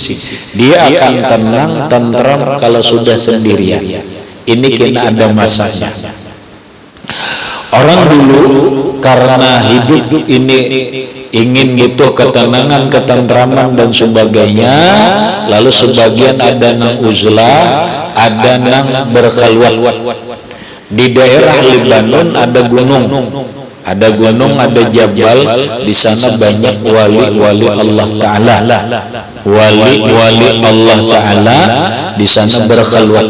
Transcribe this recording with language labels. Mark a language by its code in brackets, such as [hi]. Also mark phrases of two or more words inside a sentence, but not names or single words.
[id] Dia akan tenang, tentram kalau sudah sendirian. Ini kena ada masanya. Orang dulu karena hidup ini ingin butuh ketenangan, ketentraman dan sebagainya, lalu sebagian ada nang uzlah, ada nang berkhalwat. Di daerah Libanon ada gunung, ada jabal. Di sana banyak wali-wali Allah Ta'ala, wali-wali Allah Ta'ala di sana berkhalwat.